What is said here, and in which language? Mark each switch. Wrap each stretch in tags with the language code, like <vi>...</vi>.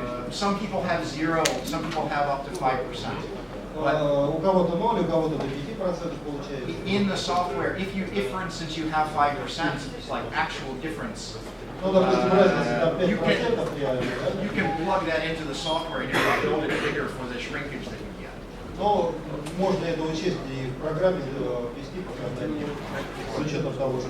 <en>Some people have 0, some people have up to 5%.</en> <ru>У кого-то 0, у кого-то до 5% получается.</ru> <en>In the software, if for instance you have 5%, it's like actual difference.</en> <ru>Ну, допустим, разница там</ru> <en>You</en> <ru>5% реально, да?</ru> <en>you can plug that into the software and you can build it bigger for the shrinkage that you get.</en> <ru>Но можно это учесть и в программе ввести показания с учетом того, что</ru>